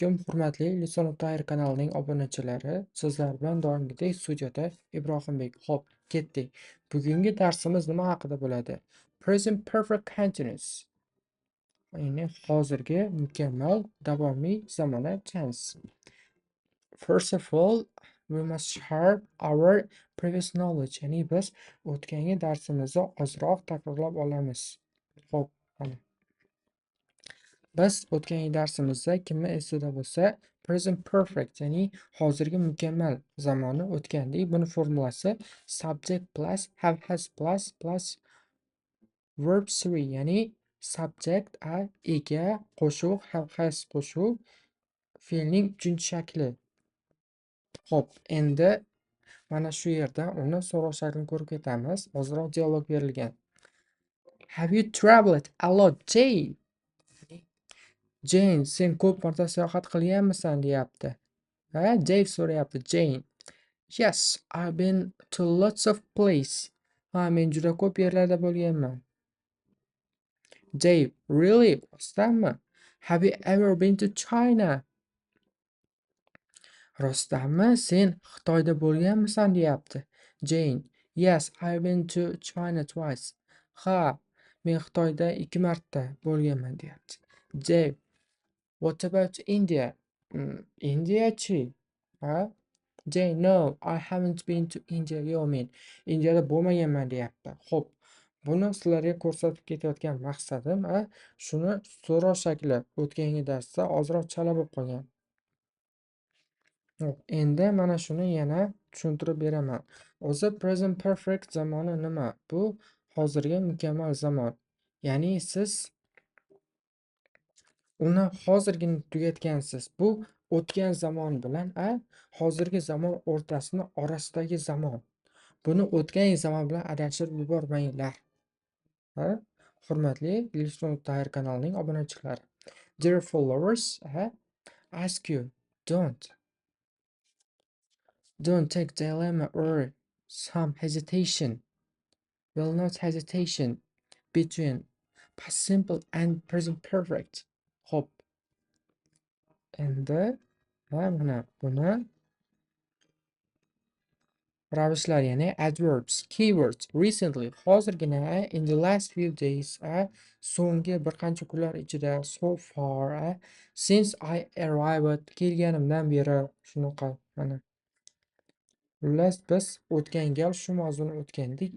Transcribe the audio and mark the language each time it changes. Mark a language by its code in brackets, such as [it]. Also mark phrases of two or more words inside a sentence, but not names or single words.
[uz] Hurmatli Lisan Tahir kanalining obunachilari, sizlar bilan doimgidek studiyada Ibrohimbek. Xo'p, ketdik. Bugungi darsimiz nima haqida bo'ladi? [en] Present Perfect Continuous. [uz] Ya'ni hozirgi mukammal davomiy zamona tense. [en] First of all, we must sharp our previous knowledge. [uz] Ya'ni biz o'tgangi darsimizni ozroq takrorlab olamiz. Xo'p, mana. Biz o'tgan darsimizda kimni esida bo'lsa, [en] present perfect, [uz] ya'ni hozirgi mukammal zamoni o'tgandik. Buni formulasi [en] subject plus have has plus verb 3, [uz] ya'ni subject ega, qo'shuq, [en] have has [uz] qo'shuq, fe'lning 3-shakli. Xo'p, endi mana shu yerda uni so'roq shaklini ko'rib ketamiz. Ozroq dialog berilgan. [en] Have you traveled a lot, Jane? Jane, [uz] sen ko'p marta sayohat qilganmisan deyapti. Dave so'rayapti. [en] Jane. Yes, I've been to lots of places. [uz] Men juda ko'p yerlarda bo'lganman. Dave. Really? Rostdanmi? [en] Have you ever been to China? [uz] Rostdanmi? Sen Xitoyda bo'lganmisan deyapti. [en] Jane. Yes, I've been to China twice. [uz] Men Xitoyda 2 marta bo'lganman deyapti. [en] Dave. What about India? India-chi? Jane, no, I haven't been to India. [uz] Yo'q, men Indiyada bo'lmaganman deyapti. Xo'p, buni sizlarga ko'rsatib ketayotgan maqsadim, shuni so'roq shakli o'tgangi darsda ozroq chala bo'lib qolgan. Xo'p, endi mana shuni yana tushuntirib beraman. O'zi present perfect zamoni nima? Bu hozirgi mukammal zamon. Ya'ni siz uni hozirgina tugatgansiz. Bu o'tgan zamon bilan hozirgi zamon o'rtasini orasidagi zamon. Buni o'tgan zamon bilan adashtirib yubormanglar. Hurmatli Lisan Tahir kanalining obunachilari. [en] Dear followers, ask you, don't take dilemma or some hesitation. Will not hesitation between past simple and present perfect. [uz] Hop. Endi mana buni ravishlar, ya'ni [en] adverbs, keywords, recently, [uz] hozirgina, [en] in the last few days, [uz] so'nggi bir qancha kunlar ichida, [en] so far, since I arrived, [uz] kelganimdan beri, shunaqa mana. Xullas biz o'tgan gal shu mavzuni o'tgandik.